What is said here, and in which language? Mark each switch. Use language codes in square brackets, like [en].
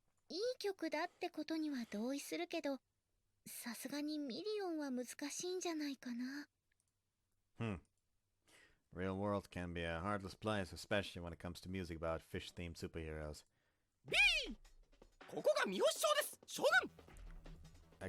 [ja] いい曲だってことには同意するけど、さすがにミリオンは難しいんじゃないかな。 [en] Real world can be a heartless place, especially when it comes to music about fish-themed superheroes. [ja] ここが三好町です、将軍。